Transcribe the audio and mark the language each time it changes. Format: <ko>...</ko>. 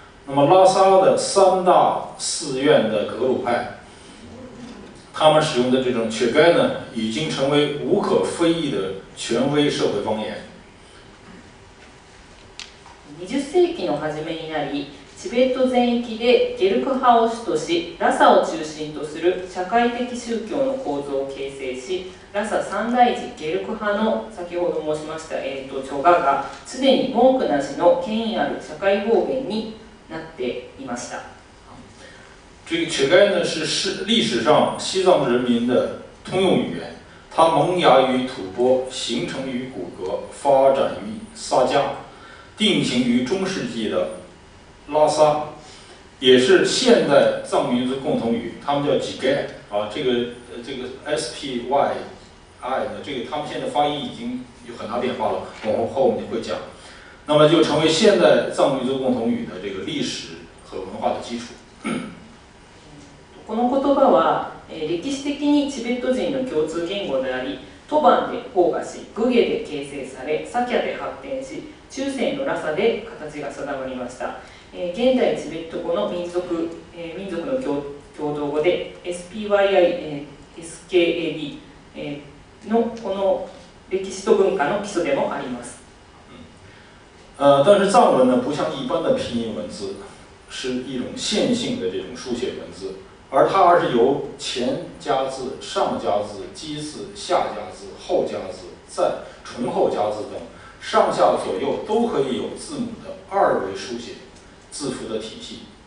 <zh>那么拉萨的3大寺院的格鲁派，他们使用的这种曲盖呢，已经成为无可非议的权威社会方言。</zh> <ja>20世紀の初めになり、チベット全域でゲルク派を主とし、ラサを中心とする社会的宗教の構造を形成し、ラサ三大寺ゲルク派の先ほど申しました、チョガがすでに文句なしの権威ある社会方言になっていました。</ja> <zh>这个曲盖呢是历史上西藏人民的通用语言，它萌芽于吐蕃，形成于古格，发展于萨迦，定型于中世纪的拉萨，也是现代藏民族共同语，他们叫几盖啊，这个 SPYI 呢，这个他们现在发音已经有很大变化了，我们后面会讲。那么就成为现代藏民族共同语的这个历史和文化的基础。</zh> <ja>この言葉は、歴史的にチベット人の共通言語であり、吐蕃で萌芽し、グゲで形成され、サキャで発展し、中世のラサで形が定まりました。現代チベット語の民族の共同語で SPYI、SKAD のこの歴史と文化の基礎でもあります。</ja> <zh>但是藏文呢，不像一般的拼音文字，是一种线性的这种书写文字，而是由前加字、上加字、基字、下加字、后加字、再重后加字等上下左右都可以有字母的2维书写字符的体系。</zh>